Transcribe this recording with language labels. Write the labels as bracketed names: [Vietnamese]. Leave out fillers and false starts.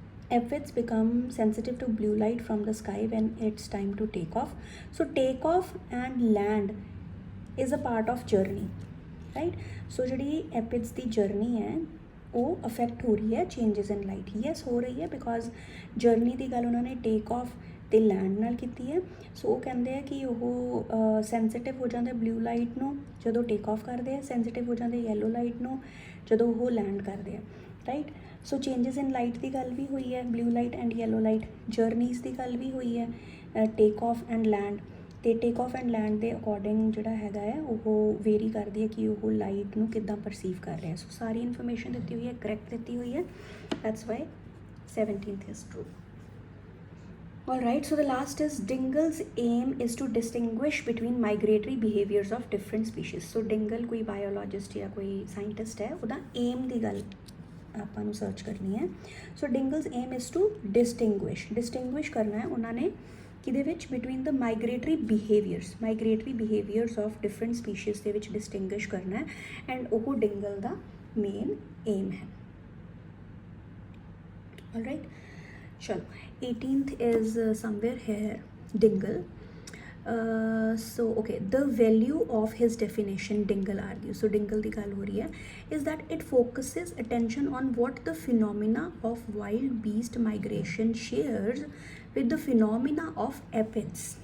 [English] Aphids become sensitive to blue light from the sky when it's time to take off. So take off and land is a part of journey, right? [Punjabi] So ਜਿਹੜੀ aphids ਦੀ journey है ਉਹ affect ਹੋ ਰਹੀ ਹੈ [English] Changes in light. [Punjabi] Yes ਹੋ ਰਹੀ ਹੈ, because journey ਦੀ ਗੱਲ ਉਹਨਾਂ ਨੇ ਟੇਕ ਆਫ ਅਤੇ ਲੈਂਡ ਨਾਲ ਕੀਤੀ ਹੈ. ਸੋ ਉਹ ਕਹਿੰਦੇ ਆ ਕਿ ਉਹ ਸੈਂਸਿਟਿਵ ਹੋ ਜਾਂਦੇ ਬਲੂ ਲਾਈਟ ਨੂੰ ਜਦੋਂ ਟੇਕ ਆਫ ਕਰਦੇ ਆ, ਸੈਂਸਿਟਿਵ ਹੋ ਜਾਂਦੇ ਯੈਲੋ ਲਾਈਟ ਨੂੰ ਜਦੋਂ ਉਹ ਲੈਂਡ ਕਰਦੇ ਆ, ਰਾਈਟ. ਸੋ [English] changes in light [Punjabi] ਦੀ ਗੱਲ ਵੀ ਹੋਈ ਹੈ, [English] Blue light and yellow light. [Punjabi] Journeys ਦੀ ਗੱਲ ਵੀ ਹੋਈ ਹੈ, [English] Take off and land. [Punjabi] ਅਤੇ ਟੇਕ ਆਫ ਐਂਡ ਲੈਂਡ ਦੇ ਅਕੋਰਡਿੰਗ ਜਿਹੜਾ ਹੈਗਾ ਹੈ ਉਹ ਵੇਰੀ ਕਰਦੀ ਹੈ ਕਿ ਉਹ ਲਾਈਟ ਨੂੰ ਕਿੱਦਾਂ ਪਰਸੀਵ ਕਰ ਰਿਹਾ. ਸੋ ਸਾਰੀ ਇਨਫੋਰਮੇਸ਼ਨ ਦਿੱਤੀ ਹੋਈ ਹੈ, ਕਰੈਕਟ ਦਿੱਤੀ ਹੋਈ ਹੈ. [English] That's why 17th is true. All right, so the last is Dingle's aim is to distinguish between migratory behaviors of different species. [Punjabi] So Dingle ਕੋਈ biologist ਜਾਂ ਕੋਈ scientist ਹੈ, ਉਹਦਾ aim ਦੀ ਗੱਲ ਆਪਾਂ ਨੂੰ ਸਰਚ ਕਰਨੀ ਹੈ. [English] so Dingle's aim is to distinguish [Punjabi] ਕਰਨਾ ਹੈ ਉਹਨਾਂ ਨੇ ਕਿਹਦੇ ਵਿੱਚ, [English] between the migratory behaviours of different species [Punjabi] ਦੇ ਵਿੱਚ ਡਿਸਟਿੰਗੁਇਸ਼ ਕਰਨਾ ਹੈ, ਐਂਡ ਉਹ ਡਿੰਗਲ ਦਾ ਮੇਨ ਏਮ ਹੈ. [English] All right, ਚਲੋ 18th is somewhere here, Dingle. So okay, the value of his definition, Dingle argues, so Dingle [Punjabi] ਦੀ ਗੱਲ ਹੋ ਰਹੀ ਹੈ, [English] is that it focuses attention on what the phenomena of wild beast migration shares with the phenomena of epids.